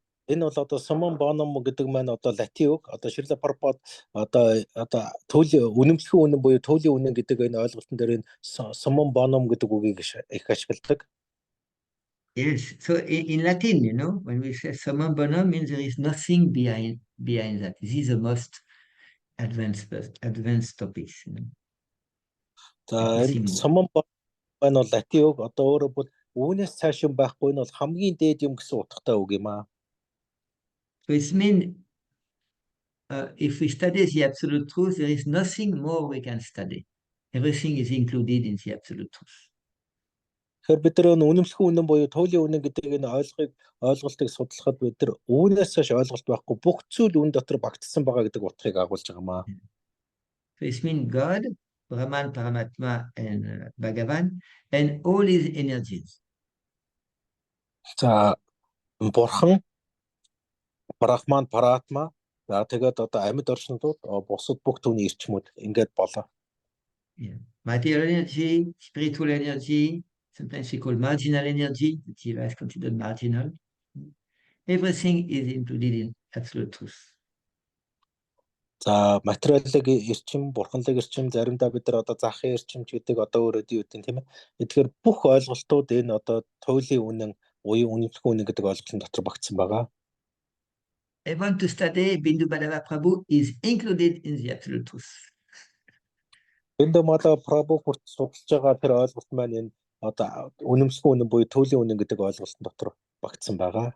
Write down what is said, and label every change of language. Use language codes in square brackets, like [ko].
[mn] Энэ бол одоо summum bonum гэдэг маань одоо латин үг. Одоо Шрила Прабхупад одоо түүлийн үнэмшгүй үнэн буюу түүлийн үнэн гэдэг энэ ойлголтын дээр энэ summum bonum гэдэг үгийг их ашигладаг. [en] Yes, so in Latin, you know, when we say summum bonum, means there is nothing behind that. This is the most advanced topics. You know? [mn] За энэ summum bonum маань бол латин үг. Одоо өөрөөр бол үүнээс цааш юм байхгүй нь бол хамгийн дээд юм гэсэн утгатай үг юм аа. [en] So it means if we study the absolute truth, there is nothing more we can study. Everything is included in the absolute truth. [mn] Тэгэхээр бид нар үнэмшгүй үнэн буюу түүлийн үнэн гэдэг энэ ойлголтыг судлахад бид нар үүнээс цааш ойлголт байхгүй бүх зүйл үн дотор багтсан байгаа гэдэг утгыг агуулж байгаа маа. [en] So it means God Brahman, Paramatma, and Bhagavan, and all his energies. [mn] За бурхан, Брахман, Паратма, за тэгээд одоо амьд орчнууд бусад бүх түүний эрчмүүд ингээд болоо. [en] Yeah. Material energy, spiritual energy, sometimes we call marginal energy, the Jiva is considered marginal. Everything is included in absolute truth. [mn] За материалын эрчим, бурханлаг эрчим, заримдаа бид нар одоо захын эрчим гэдэг одоо өөрөө юу гэдэг тийм ээ. Тэгэхээр бүх ойлголтууд энэ одоо туйлын үнэн, уян үнэмшгүй үнэн гэдэг ойлголтын дотор багтсан байгаа. [en] I want to study Bindu Badava Prabhu is included in the absolute truth. [mn] Bindu Badava Prabhu хүрт судалж байгаа тэр ойлголт маань энэ одоо үнэмшгүй үнэн буюу туйлын үнэн гэдэг ойлголтын дотор багтсан байгаа.